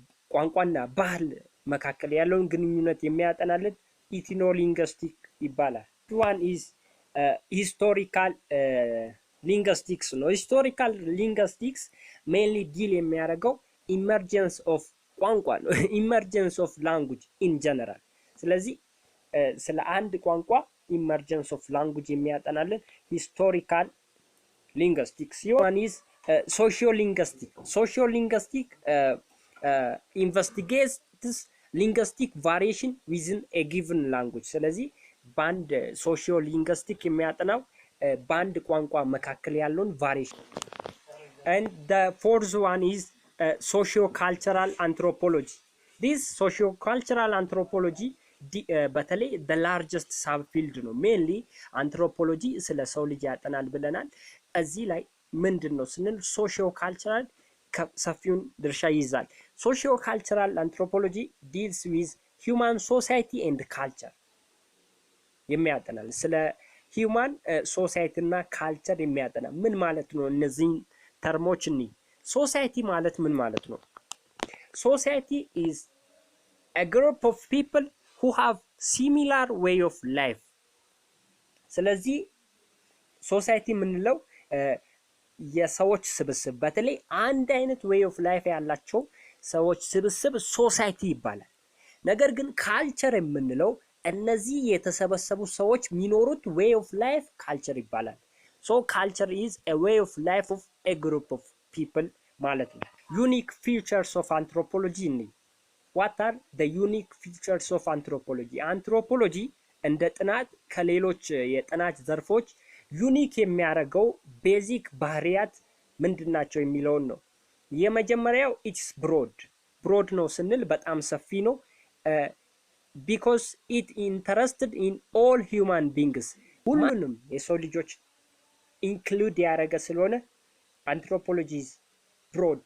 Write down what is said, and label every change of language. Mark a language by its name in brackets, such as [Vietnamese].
[Amharic] ቋንቋና ባህል መካከል ያለውን ግንኙነት የሚያጠናልን ኢትኖ ሊንግዊስቲክ ይባላል። [English] one is historical linguistics [Amharic] ነው። [English] historical linguistics mainly deal [Amharic] የሚያደርገው emergence of ቋንቋ ነው። [English] emergence of language in general። [Amharic] ስለዚህ ስለ አንድ ቋንቋ emergence of language የሚያጠናልን historical linguistics ሲሆን [English] is sociolinguistic. Sociolinguistic investigates linguistic variation within a given language። [Amharic] ስለዚህ ባንድ sociolinguistic የሚያጠናው ባንድ ቋንቋ መካከል ያለውን [English] variation። and the fourth one is socio-cultural anthropology. This socio-cultural anthropology [Amharic] በተለይ [English] the largest subfield [Amharic] ነው። mainly አንትሮፖሎጂ ስለ ሰው ልጅ ያጠናል ብለናል። እዚህ ላይ ምንድነው ስንል socio-cultural ሰፊውን ድርሻ ይይዛል። [English] ሶሺዮ ካልቸራል አንትሮፖሎጂ ዲልስ ዊዝ ሂውማን ሶሳይቲ ኤንድ ካልቸር [Amharic] የሚያጠናል። ስለ ሂውማን ሶሳይቲ እና ካልቸር የሚያጠና ምን ማለት ነው? እነዚህን ተርሞች እኒ ሶሳይቲ ማለት ምን ማለት ነው? [English] ሶሳይቲ ኢዝ a group of people who have similar way of life። [Amharic] ስለዚህ ሶሳይቲ የምንለው የሰዎች ስብስብ በተለይ አንድ አይነት way of life ያላቸው ሰዎች ስብስብ ሶሳይቲ ይባላል። ነገር ግን ካልቸር የምንለው እነዚህ የተሰበሰቡ ሰዎች የሚኖሩት [English] way of life [Amharic] ካልቸር ይባላል። [English] so culture is a way of life of a group of people [Amharic] ማለት ነው። [English] unique features of anthropology ni what are the unique features of anthropology? [Amharic] anthropology እንደ ጥናት ከሌሎች የጥናት ዘርፎች ዩኒክ የሚያደርገው ቤዚክ ባህሪያት ምንድናቸው የሚለውን ነው። የመጀመሪያው ኢትስ ብሮድ ነው ስንል በጣም ሰፊ ነው። [English] because it interested in all human beings [Amharic] ሁሉንም የሰው ልጆች ኢንክሉድ ያደረገ ስለሆነ [English] anthropology is broad.